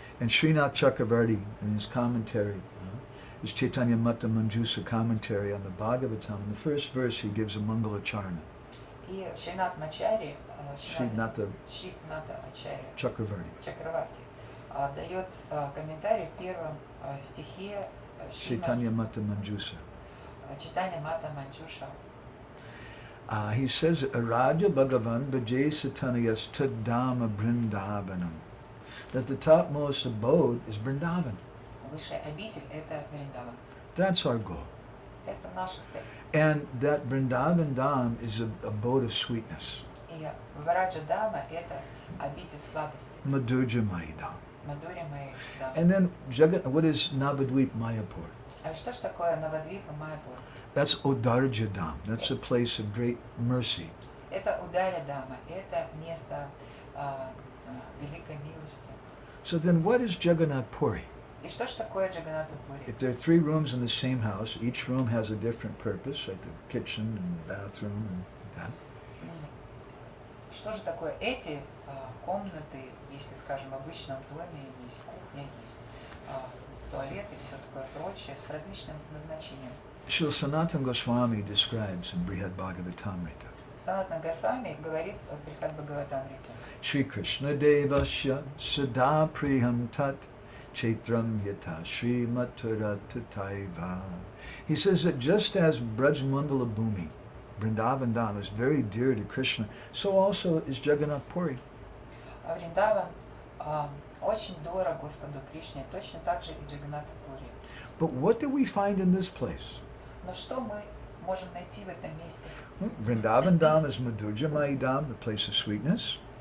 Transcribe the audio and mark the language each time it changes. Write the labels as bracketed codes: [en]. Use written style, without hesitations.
[en] And Srinath Chakravarti, in his commentary, his Chaitanya Mata Manjusa commentary on the Bhagavatam, in the first verse he gives a Mangalacharna. [ru] И Шринат Мачари, [en] Srinath [ru] Шрината Ачари, [en] Chakravarti, [ru] Чакраварти, дает комментарий в первом стихе [en] Chaitanya Mata Manjusa. [ru] Читания Мата Манчуша. [en] He says, [sa] Aradya Bhagavan Bhaje Satanayas Tadama Brindavanam. [en] That the topmost abode is Vrindavan. [ru] Высшая обитель – это Вриндаван. [en] That's our goal. [ru] Это наша цель. [en] And that Vrindavan Dham is a abode of sweetness. [ru] И Вараджа Дама – это обитель сладости. [en] Madhurja Mai Dham. [ru] Мадури Маи Дама. [en] And then, what is Navadvip Mayapur? [ru] А что ж такое Навадвипа Майпур? [en] That's Udarja Dham. That's a place of great mercy. [ru] Это Ударя Дама, это место великой милости. [en] So then what is Jagannath Puri? [ru] И что ж такое Джаганната Пури? [en] If there are three rooms in the same house, each room has a different purpose, like the kitchen and the bathroom and that. [ru] Что же такое эти комнаты, если, скажем, в обычном доме есть кухня, есть туалет и все такое прочее, с различным назначением. [en] Srila Sanatana Goswami describes in Brihad Bhagavatamrita. [ru] Санатна Госвами говорит в Брихад Бхагаватамрите. [sa] Shri Krishna Devasya Sada Priham Tat Chaitram Yata Shri Mathura Tataiva. [en] He says that just as Brajmandala Bhumi, Vrindavan Dham, is very dear to Krishna, so also is Jagannath Puri. [ru] Вриндаван очень дорог Господу Кришне, точно так же и Джаганната Пури. [en] But what do we find in this place? [ru] Но что мы можем найти в этом месте? [en] Vrindavan Dham is Madhurja Mai Dham, the place of sweetness.